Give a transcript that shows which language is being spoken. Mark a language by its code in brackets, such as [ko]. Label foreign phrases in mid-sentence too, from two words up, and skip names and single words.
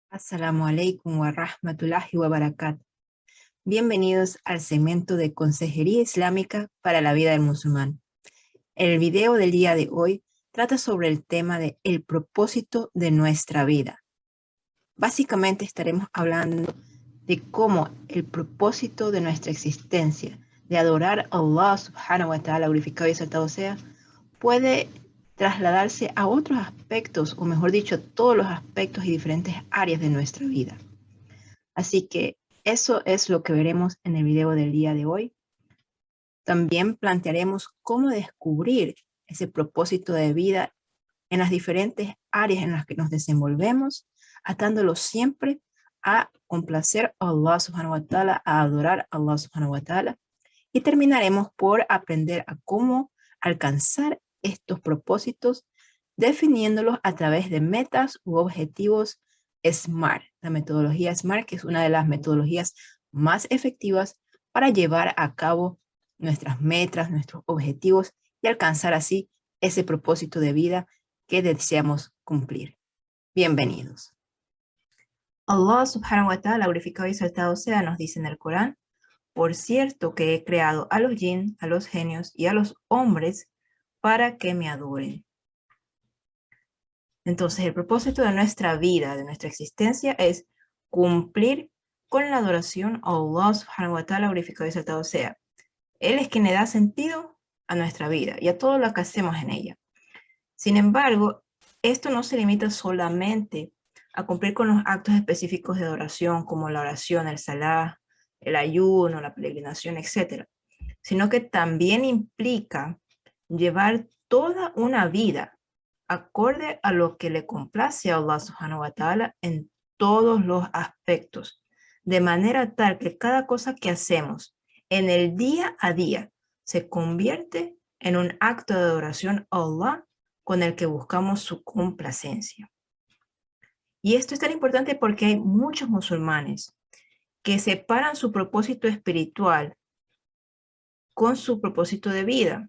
[ar] السلام عليكم ورحمة الله وبركاته. [es] Bienvenidos al segmento de Consejería Islámica para la vida del musulmán. El video del día de hoy trata sobre el tema de el propósito de nuestra vida. Básicamente estaremos hablando de cómo el propósito de nuestra existencia, de adorar a [ar] الله سبحانه وتعالى, [es] glorificado y exaltado sea, puede trasladarse a otros aspectos, o mejor dicho, todos los aspectos y diferentes áreas de nuestra vida. Así que eso es lo que veremos en el video del día de hoy. También plantearemos cómo descubrir ese propósito de vida en las diferentes áreas en las que nos desenvolvemos, atándolo siempre a complacer a [ar] الله سبحانه وتعالى, [es] a adorar a [ar] الله سبحانه وتعالى. [es] Y terminaremos por aprender a cómo alcanzar estos propósitos, definiéndolos a través de metas u objetivos SMART, la metodología SMART, que es una de las metodologías más efectivas para llevar a cabo nuestras metas, nuestros objetivos y alcanzar así ese propósito de vida que deseamos cumplir. Bienvenidos. [ar] الله سبحانه وتعالى, [es] glorificado y exaltado sea, nos dice en el Corán: por cierto que he creado a los jinn, a los genios y a los hombres para que me adoren. Entonces, el propósito de nuestra vida, de nuestra existencia, es cumplir con la adoración a [ar] الله سبحانه وتعالى, [es] glorificado y exaltado sea. Él es quien le da sentido a nuestra vida y a todo lo que hacemos en ella. Sin embargo, esto no se limita solamente a cumplir con los actos específicos de adoración, como la oración, el salah, el ayuno, la peregrinación, etc., sino que también implica llevar toda una vida acorde a lo que le complace a [ar] الله سبحانه وتعالى [es] en todos los aspectos, de manera tal que cada cosa que hacemos en el día a día se convierte en un acto de adoración a Allah con el que buscamos su complacencia. Y esto es tan importante porque hay muchos musulmanes que separan su propósito espiritual con su propósito de vida.